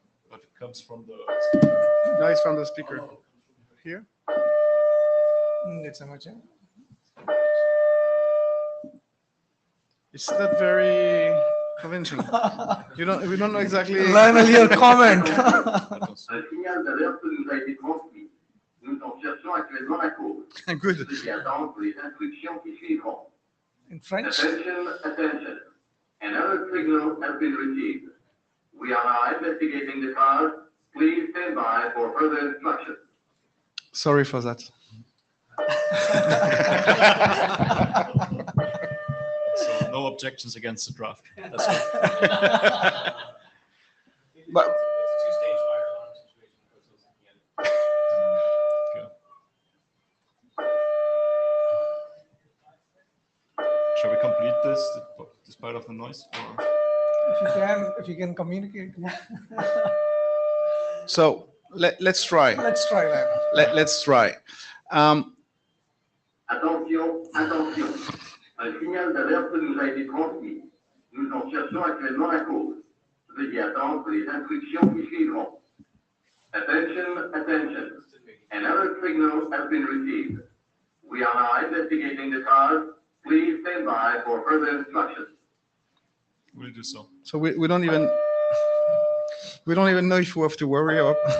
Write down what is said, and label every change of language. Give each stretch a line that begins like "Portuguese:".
English: But it comes from the No, it's from the speaker. Here. It's emerging. It's not very conventional. We don't know exactly. Lionel, your comment.
French: Un signal d'alerte nous a été transmis. Nous en cherchons actuellement la cause.
English: Good.
French: Veuillez attendre pour les instructions qui suivront.
English: In French. Attention, attention. Another signal has been received. We are now investigating the cause. Please stand by for further instructions. Sorry for that. So no objections against the draft. That's good. But Okay. Shall we complete this despite of the noise? Or? If you can communicate. so let's try. Let's try that. Let's try.
French: Attention, attention. Un signal d'alerte nous a été transmis. Nous en cherchons actuellement la cause. Veuillez attendre pour les instructions qui suivront.
English: Attention, attention. Another signal has been received. We are now investigating the cause. Please stand by for further instructions. We'll do so. So we don't even know if we have to worry or.